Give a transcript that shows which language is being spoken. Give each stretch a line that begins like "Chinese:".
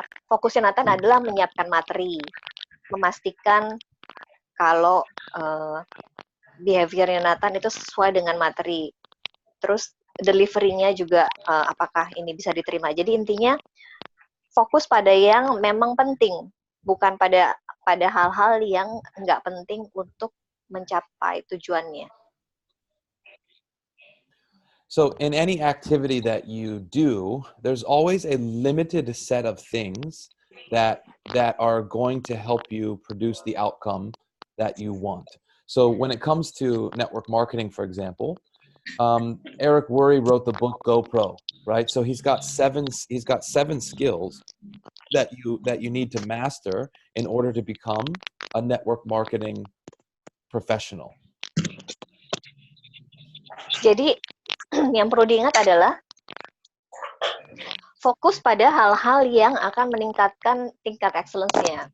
Indonesian: Fokusnya Nathan adalah menyiapkan materi, memastikan kalau behaviornya Nathan itu sesuai dengan materi. Terus delivery-nya juga apakah ini bisa diterima. Jadi intinya fokus pada yang memang penting, bukan pada hal-hal yang nggak penting untuk mencapai tujuannya.
English: So in any activity that you do, there's always a limited set of things that are going to help you produce the outcome that you want. So when it comes to network marketing, for example, Eric Worre wrote the book GoPro, right? So he's got seven skills that you need to master in order to become a network marketing professional.
Indonesian: Jadi yang perlu diingat adalah fokus pada hal-hal yang akan meningkatkan tingkat excellence-nya.